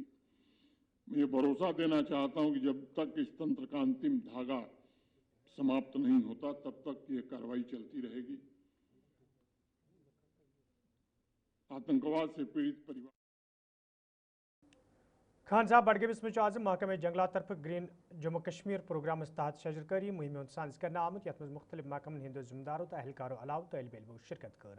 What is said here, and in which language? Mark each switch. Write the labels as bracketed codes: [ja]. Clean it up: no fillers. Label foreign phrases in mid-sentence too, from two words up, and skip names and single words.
[hi] मैं ये भरोसा देना चाहता हूं कि जब तक इस तंत्र का अंतिम धागा समाप्त नहीं होता, तब तक ये कार्रवाई चलती रहेगी। आतंकवाद से पीड़ित परिवार [ks] खान साहब बडगमिस में आज महकमे जंगलात तरफ ग्रीन जम्मू कश्मीर प्रोग्राम तहत शजरकारी मुहिम साज कर आमुत यथ मुख्तलिफ महकमन हंदो जिम्मेदारों तो एहलकारों अलाव तलब इलमो शिरकत कर।